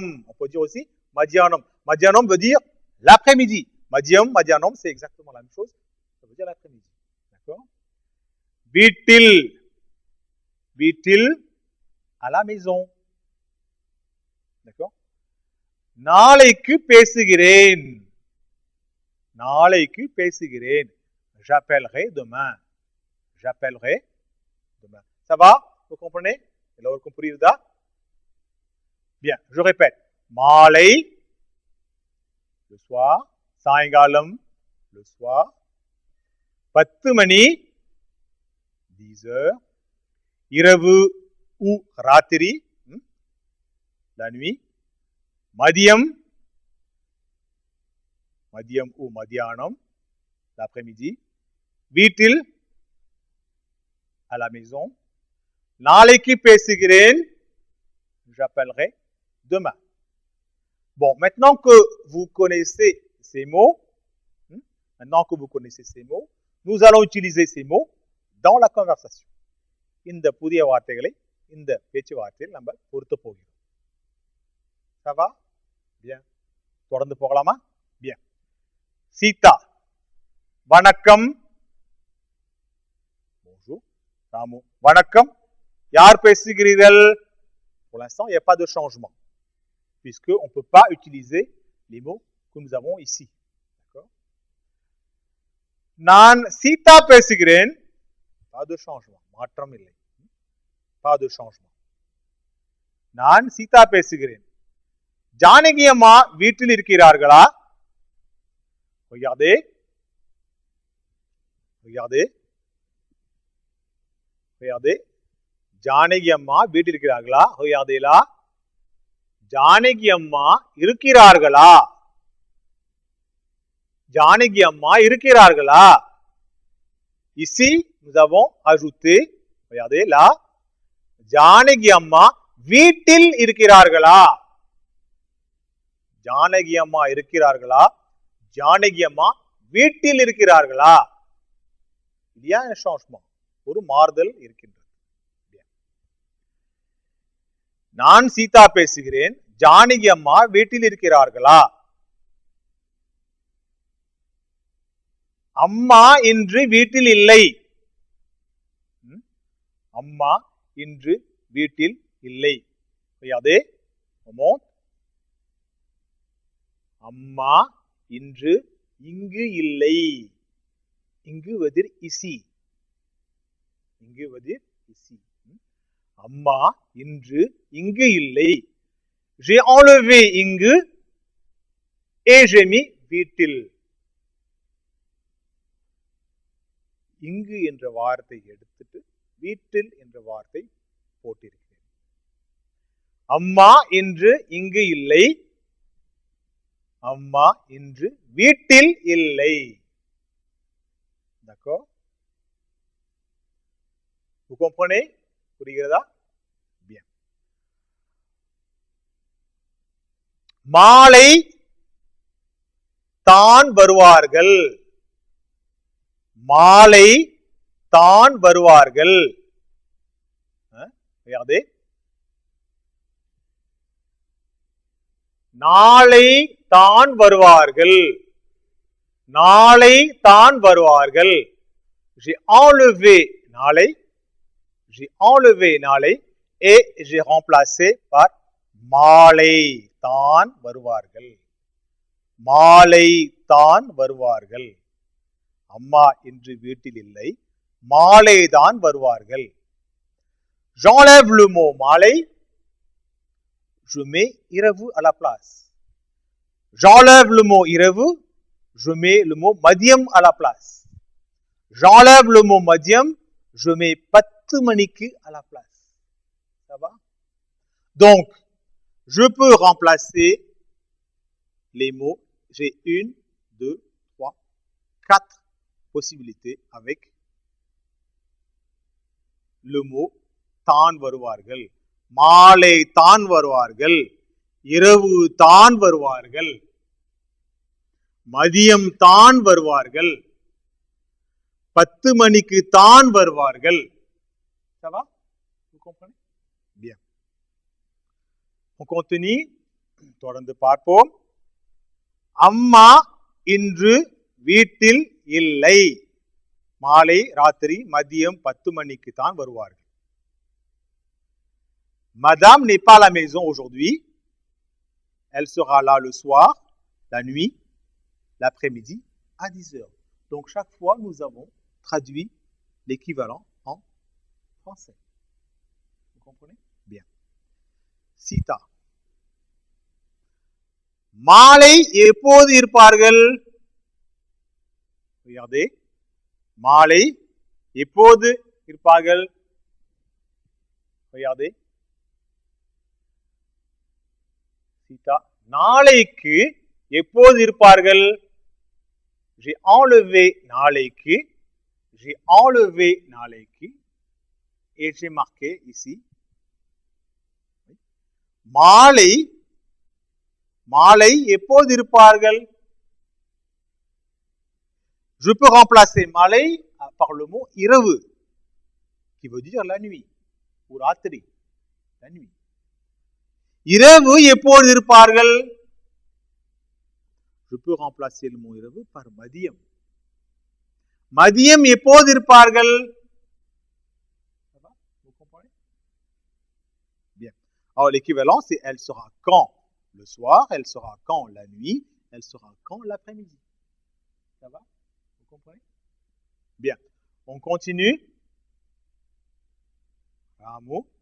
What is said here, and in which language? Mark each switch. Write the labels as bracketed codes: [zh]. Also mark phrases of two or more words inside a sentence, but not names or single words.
[fr] On peut dire aussi madhyanam. Madhyanam veut dire l'après-midi. [ta] மத்தியம், மதியானம், [fr] c'est exactement la même chose. Ça veut dire l'après-midi. D'accord? Vitil. Vitil, à la maison. D'accord? [ta] நாளைக்கு பேசுகிறேன். நாளைக்கு பேசுகிறேன். [fr] J'appellerai demain. J'appellerai demain. Ça va? Vous comprenez? [ta] எல்லோருக்கும் புரியுதா? [fr] Bien, je répète. மாலை, le soir. சாயங்காலம், le soir. 10 மணி, 10 heures. இரவு ou ராத்திரி, la nuit. [ta] மதியம், மதியம் ou மதியானம், [fr] l'après-midi. வீட்டில், à la maison. [ta] நாளைக்கு பேசுகிறேன், [fr] j'appellerai demain. Bon, maintenant que vous connaissez ces mots, nous allons utiliser ces mots dans la conversation. [ta] இந்த புதிய வார்த்தைகளை இந்த பேச்சுவார்த்தையில் நம்ம பொருத்த போகிறோம். [fr] Ça va? Bien. [ta] தொடர்ந்து போகலாமா? Bien. சீதா, வணக்கம். Bonjour. ராமு, வணக்கம். யார் பேசுகிறீர்கள்? [fr] Pour l'instant, il n'y a pas de changement, puisqu'on ne peut pas utiliser les mots que nous avons ici. D'accord? [ta] நான் சீதா பேசுகிறேன். [fr] Pas de changement. [ta] மாற்றம் இல்லை. [fr] Pas de changement. [ta] நான் சீதா பேசுகிறேன். ஜானகி அம்மா வீட்டில் இருக்கிறார்களா? [fr] Regardez. Regardez. Regardez. [ta] ஜானகி அம்மா வீட்டில் இருக்கிறார்களா? [fr] Regardez là. [ta] ஜானகி அம்மா இருக்கிறார்களா? ஜானகி அம்மா இருக்கிறார்களா? [fr] Ici, nous avons ajouté, regardez là, [ta] ஜானகி அம்மா வீட்டில் இருக்கிறார்களா? ஜானகி அம்மா இருக்கிறார்களா? ஜானகி அம்மா வீட்டில் இருக்கிறார்களா? Il y a un changement. ஒரு மாறுதல் இருக்கின்றது. நான் சீதா பேசுகிறேன். ஜானகி அம்மா வீட்டில் இருக்கிறார்களா? அம்மா இன்று வீட்டில் இல்லை. அம்மா இன்று வீட்டில் இல்லை. அதே அம்மா இன்று இங்கு இல்லை. இங்கு வதிர் இசி. இங்கு வதிர் இசி. அம்மா இன்று இங்கு இல்லை. [fr] J'ai enlevé இங்கு et j'ai mis வீட்டில். [ta] இங்கு என்ற வார்த்தை எடுத்துட்டு வீட்டில் என்ற வார்த்தை போட்டிருக்கிறேன். அம்மா இன்று இங்கு இல்லை. அம்மா இன்று வீட்டில் இல்லை. [fr] D'accord? Vous comprenez? [ta] புரிகிறதா? Bien. மாலை தான் வருவார்கள். மாலை தான் வருவார்கள். Regardez. நாளை தான் வருவார்கள். நாளை தான் வருவார்கள். [fr] J'ai enlevé நாளை. J'ai enlevé நாளை et j'ai remplacé par [ta] மாலை தான் வருவார்கள். மாலை தான் வருவார்கள். அம்மா இன்று வீட்டில் இல்லை. மாலை தான் வருவார்கள். [fr] J'enlève le mot மாலை. Je mets இரவு à la place. J'enlève le mot இரவு. Je mets le mot மதியம் à la place. J'enlève le mot மதியம். Je mets 10 மணிக்கு à la place. Ça va? Donc, je peux remplacer les mots. J'ai 1, 2, 3, 4 possibilités avec le mot [ta] தான் வருவார்கள். மாலை தான் வருவார்கள். இரவு தான் வருவார்கள். மதியம் தான் வருவார்கள். 10 மணிக்கு தான் வருவார்கள். [fr] Ça va? Vous comprenez? Bien. On continue. [ta] தொடர்ந்து பார்ப்போம். அம்மா இன்று வீட்டில் இல்லை. மாலை, ராத்திரி, மதியம் 10 மணிக்கு தான் வருவார்கள். [fr] Madame n'est pas à la maison aujourd'hui. Elle sera là le soir, la nuit, l'après-midi, à 10 heures. Donc, chaque fois, nous avons traduit l'équivalent en français. Vous comprenez? Bien. Sita. [ta] மாலை எப்போது இருப்பார்கள்? Regardez. மாலை எப்போது இருப்பார்கள்? [fr] Regardez. Sita. [ta] நாளைக்கு எப்போது இருப்பார்கள்? [fr] J'ai enlevé நாளைக்கு. J'ai enlevé நாளைக்கு. Et j'ai marqué ici. [ta] மாலை மாலை எப்போது இருப்பார்கள்? [fr] Je peux remplacer மாலை par le mot இரவு, qui veut dire la nuit, ou ராத்திரி, la nuit. [ta] இரவு எப்போது இருப்பார்கள்? [fr] Je peux remplacer le mot இரவு par மதியம். [ta] மதியம் எப்போது இருப்பார்கள்? [fr] Vous comprenez? Bien. Alors l'équivalent c'est elle sera quand le soir, elle sera quand la nuit, elle sera quand l'après-midi. Ça va? Vous comprenez? Bien. On continue. Ramu.